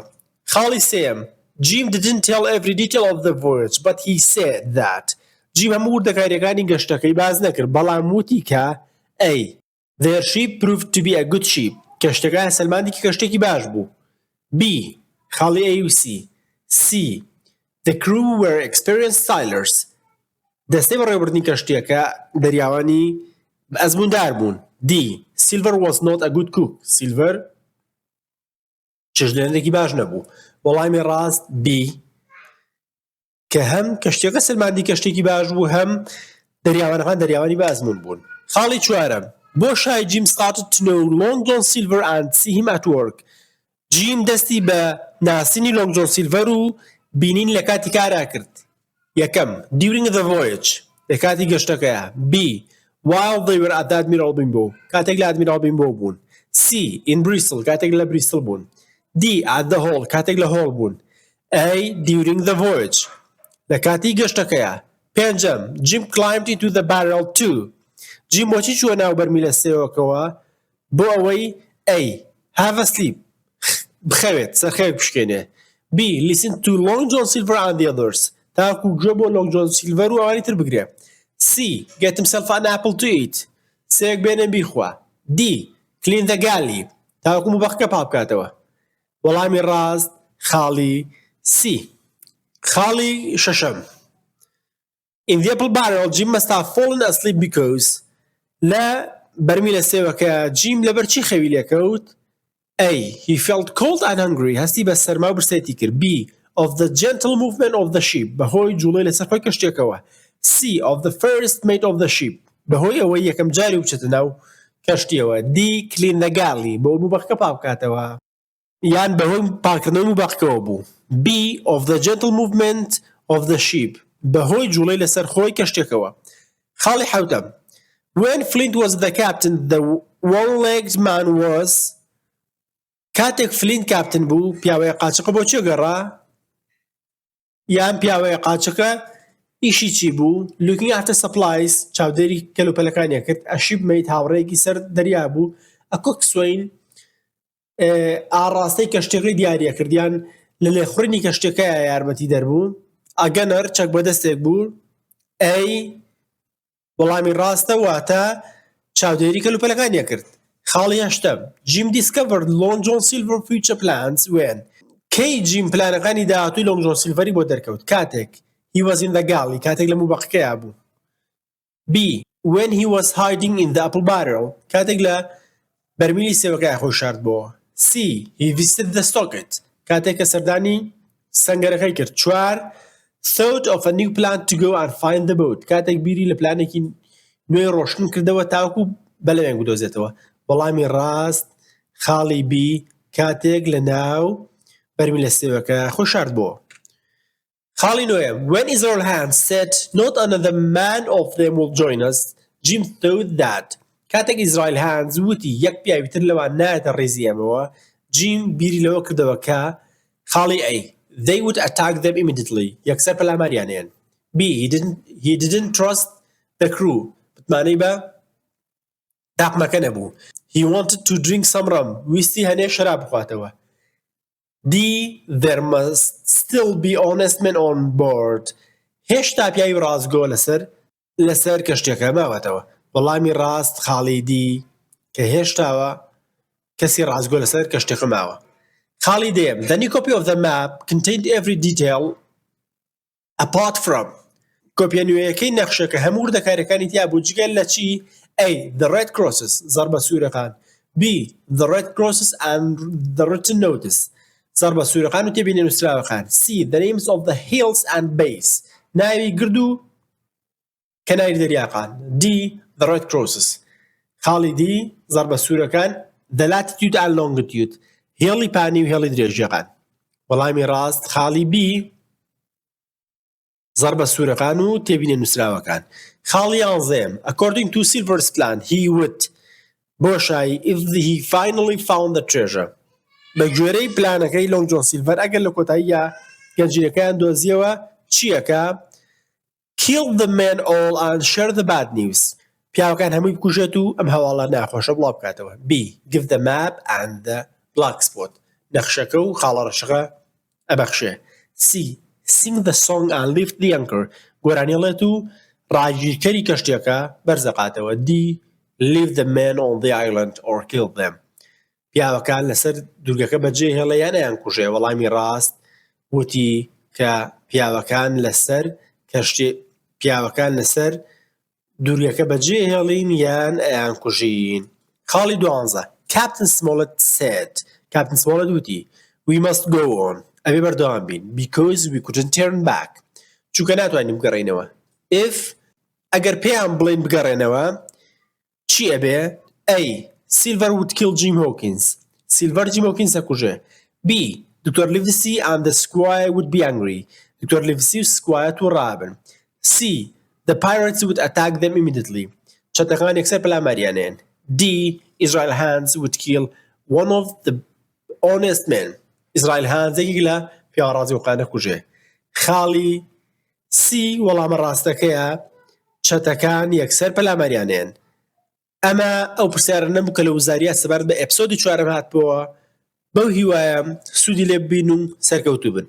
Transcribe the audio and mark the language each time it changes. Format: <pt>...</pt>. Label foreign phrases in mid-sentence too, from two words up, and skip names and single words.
<ckb>خاڵی سێم.</ckb> <en>Jim didn't tell every detail of the voyage, but he said that.</en> <ckb>جیم هەموو وردەکاریەکانی گەشتەکەی باز نەکرد، بەڵام وتی کە A.</ckb> <en>Their ship proved to be a good ship.</en> <ckb>کەشتەکە سەلماندێکی کەشتێکی باش بوو. B. خاڵی A و C. C.</ckb> <en>The crew were experienced sailors.</en> <ckb>دەستەی بەڕێوەبردنی کەشتیەکە دەریاوانی ئەزموندار بوون. D.</ckb> <en>Silver was not a good cook.</en> <ckb>Silver چێژلێنەرێکی باش نەبوو. وەڵامی ڕاست B. کە هەم کەشتیەکە سەلماندی کەشتێکی باش بوو، هەم دەریاوانەکان دەریاوانی بازمون بوون. خاڵی چوارەم.</ckb> <en>بۆشای Jim started to know Long John Silver and see him at work.</en> <ckb>جیم دەستی بە ناسینی لۆنگ جۆن سیلڤەر و بینین لە کاتی کارا کرد. یەکەم.</ckb> <en>During the voyage.</en> <ckb>لە کاتی گەشتەکەیە. B.</ckb> <en>While they were at the Admiral Benbow.</en> <ckb>کاتێک لە ئەدمیرال بینبۆ بوون.</ckb> <en>C. In Bristol.</en> <ckb>کاتێک لە بریستڵ بوون.</ckb> <en>D. At the Hall.</en> <ckb>کاتێک لە هۆڵ بوون.</ckb> <en>A. During the voyage.</en> <ckb>لە کاتی گەشتەکەیە. پێنجەم.</ckb> <en>Jim climbed into the barrel too.</en> <ckb>جیم بۆچی چووە ناو بەرمیلە سێوەکەوە؟ بۆ ئەوەی</ckb> <en>A. Have a sleep.</en> <ckb>بخەوێت سەرخەوێک بشکێنێ. B.</ckb> <en>Listen to Long John Silver and the others.</en> <ckb>تاکو گوێ بۆ لۆنگ جۆن سیلڤەر و ئەوانی تر بگرێ. C.</ckb> <en>Get himself an apple to eat.</en> <ckb>سێک بێنێ بیخوا.</ckb> <en>D. Clean the galley.</en> <ckb>تاکو مبەخەکە پاکاتەوە. وەڵامی ڕاست خاڵی C. خاڵی شەشەم.</ckb> <en>In the apple barrel, Jim must have fallen asleep because</en> <ckb>لە بەرمیلە سێوەکە جیم لەبەر چی خەوی لێکەوت؟</ckb> <en>A. He felt cold and hungry.</en> <ckb>هەستی بە سەرما و برسێتی کرد. B.</ckb> <en>Of the gentle movement of the ship.</en> <ckb>بەهۆی جوڵەی لەسەر خۆی کەشتێکەوە. C.</ckb> <en>Of the first mate of the ship.</en> <ckb>بەهۆی ئەوەی یەکەم جاری بچێتە ناو کەشتیەوە.</ckb> <en>D. Clean the galley.</en> <ckb>بۆ مبەخەکە پاکاتەوە. یان بەهۆی پاکردنەوەی مبەخەکەوە بوو. B.</ckb> <en>Of the gentle movement of the ship.</en> <ckb>بەهۆی جوڵەی لەسەر خۆی کەشتێکەوە. خاڵی حەوتەم.</ckb> <en>When Flint was the captain, the one-legged man was.</en> <ckb>کاتێک فلینت کاپتن بوو، پیاوەیە قاچەقە بۆ چێ گەڕا؟ یان پیاوەیە قاچەکە ئیشی چی بوو؟</ckb> <en>Looking after supplies.</en> <ckb>چاودێری کەلوپەلەکانیە کرد.</ckb> <en>A shipmate</en> <ckb>هاوڕێیەکی سەر دەریا بوو.</ckb> <en>A coxswain</en> <ckb>ئاڕاستەی کەشتێکەکەی دیاریە کردیان لە لێخوڕینی کەشتەکەیە یارمەتی دەربوو.</ckb> <en>A gunner</en> <ckb>چەک بە دەستێک بوو. A. وەڵامی ڕاستە واتە چاودێری کەلوپەلەکانیە کرد. خاڵی هەشتەم.</ckb> <en>Jim discovered Long John Silver future plans when.</en> <ckb>کەی جیم پلانەکانی داهاتووی لۆنگ جۆن سیلڤەری بۆ دەرکەوت؟</ckb> <en>کاتێک he was in the galley.</en> <ckb>کاتێک لە موبەخەکەیە بوو. B.</ckb> <en>When he was hiding in the apple barrel.</en> <ckb>کاتێک لە بەرمیلی سێوەکەیە خۆی شاردبەوە. C.</ckb> <en>He visited the stockade.</en> <ckb>کاتێک کە سەردانی سەنگەرەکەی کرد. 4.</ckb> <en>Thought of a new plan to go and find the boat.</en> <ckb>کاتێک بیری لە پلانێکی نوێی ڕۆشن کردەوە تاوەکو بەلەوێن بدۆزێتەوە. وەڵامی ڕاست خاڵی B. کاتێک لە ناو بەرمیلە سێوەکە خۆی شاردبەوە. خاڵی نوێم.</ckb> <en>When Israel Hands said not another man of them will join us, Jim thought that.</en> <ckb>کاتێک ئیزرائیل هانز وتی یەک پیاوی تر لەوان نایەتە ڕێزی ئێمەوە، جیم بیری لەوە کردەوە کە خاڵی A.</ckb> <en>They would attack them immediately.</en> <ckb>یەکسەر پەلاماریانێن.</ckb> <en>B. He didn't trust the crew.</en> <ckb>بتمانەی بە تاقمەکە نەبوو.</ckb> <en>He wanted to drink some rum.</en> <ckb>ویستی هەنێ شەراب بخواتەوە. D.</ckb> <en>There must still be honest men on board.</en> <ckb>هێشتا پیاوی ڕازگۆ لەسەر کەشتێکە ماوەتەوە. وەڵامی ڕاست خاڵی دی کە هێشتاوە کەسی ڕازگۆ لەسەر کەشتێکە ماوە. خاڵی دێم.</ckb> <en>The new copy of the map contained every detail apart from.</en> <ckb>کۆپیە نوێیەکەی نەخشەکە هەموو وردەکاریەکانی تیا بوو جگەل لە چی؟</ckb> <en>A. The red crosses.</en> <ckb>زەربە سوورەکان.</ckb> <en>B. The red crosses and the written notice.</en> <ckb>زەربە سوورەکان و تێبینێ نووسراوەکان. C.</ckb> <en>The names of the hills and bays.</en> <ckb>ناوی گرد و کەناری دەریاقان.</ckb> <en>D. The Red Crosses.</en> <ckb>خاڵی D. زەربە سوورەکان</ckb> <en>The latitude and longitude.</en> <ckb>هێڵی پانی و هێڵی درێژیەکان. وەڵامی ڕاست خاڵی B. زەربە سوورەکان و تێبینێ نووسراوەکان. خاڵی 11.</ckb> <en>According to Silver's plan, he would بۆشایی if he finally found the treasure.</en> <ckb>بە گوێرەی پلانەکەی لۆنگ جۆن سیلڤەر ئەگەر لە کۆتاییە گەنجینەکەیان دۆزیەوە چیەکە؟</ckb> <en>Kill the men all and share the bad news.</en> <ckb>پیاوەکان هەمووی بکوژێت و ئەم هەواڵە ناخۆشە بڵاو بکاتەوە. B.</ckb> <en>Give the map and the black spot.</en> <ckb>نەخشەکە و خاڵە ڕەشەکە ئەبەخشێ. C.</ckb> <en>Sing the song and lift the anchor.</en> <ckb>گۆرانیڵێت و ڕاگیرکەری کەشتیەکە بەرزەقاتەوە. D.</ckb> <en>Leave the men on the island or kill them.</en> <ckb>پیاوەکان لەسەر دوورگەکە بەجێ هێڵە یان ئەیان کوژێ. وەڵامی ڕاست وتی کە پیاوەکان لەسەر دوورگەکە بەجێ هێڵین یان ئەیان کوژین. خاڵی 12.</ckb> <en>Captain Smollett said. Captain Smollett وتی We must go on.</en> <ckb>ئەبێ بەردەوام بین.</ckb> <en>Because we couldn't turn back.</en> <ckb>چونکە ناتوانین بگەڕێنەوە. If ئەگەر پێیان بڵێن بگەڕێنەوە چی ئەبێ؟ A.</ckb> <en>Silver would kill Jim Hawkins.</en> <ckb>Silver Jim Hawkins ئەکوژێ. B. Dr.</ckb> <en>Livesey and the Squire would be angry.</en> <ckb>Dr. Livesey و Squire تووڕابن. C.</ckb> <en>The pirates would attack them immediately.</en> <ckb>چەتەکان یەکسەر پەلاماریانێن. D.</ckb> <en>Israel Hands would kill one of the honest men.</en> <ckb>Israel Hands یەکێک لە پیاوەڕازیەکانە کوژێ. خاڵی C وەڵامە ڕاستەکەیە چەتەکان یەکسەر پەلاماریانێن. ئەمە ئەو پرسیارە نەبوو کە لە وزاریە سەبارەت بە ئیپسۆدی 4 هاتبووە. بەو هیوایە سوودی لێ ببین و سەرکەوتوو بن.</ckb>